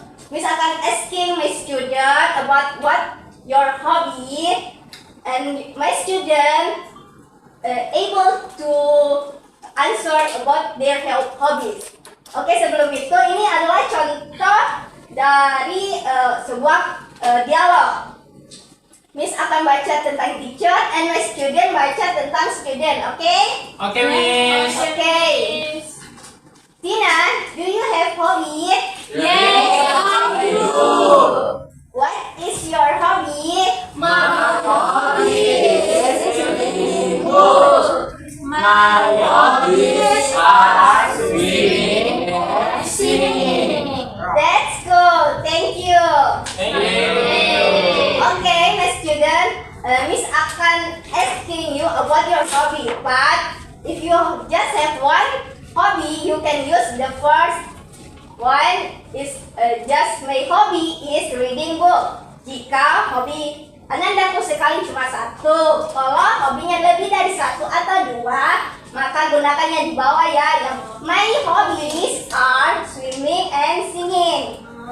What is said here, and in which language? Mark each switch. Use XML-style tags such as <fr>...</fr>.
<en>Miss akan asking my student about what your hobby, and my student able to answer about their hobbies.</en> <id>Oke, sebelum itu ini adalah contoh dari sebuah dialog. Miss akan baca tentang teacher and my student baca tentang student, oke? Oke, Miss.</id> <en>Oke. Tina, do you have hobby? Yes, I do. What is your hobby? My hobbies are swimming and singing. That's good. Thank you. Thank you. Okay, my student, Miss akan asking you about your hobby. But if you just have one hobby, you can use the first one. Is just my hobby is reading book.</en> <id>jika hobi Ananda sekali cuma satu. Kalau hobinya lebih dari satu atau dua, maka gunakannya di bawah ya.</id> <en>Yang my hobbies are swimming and singing.</en>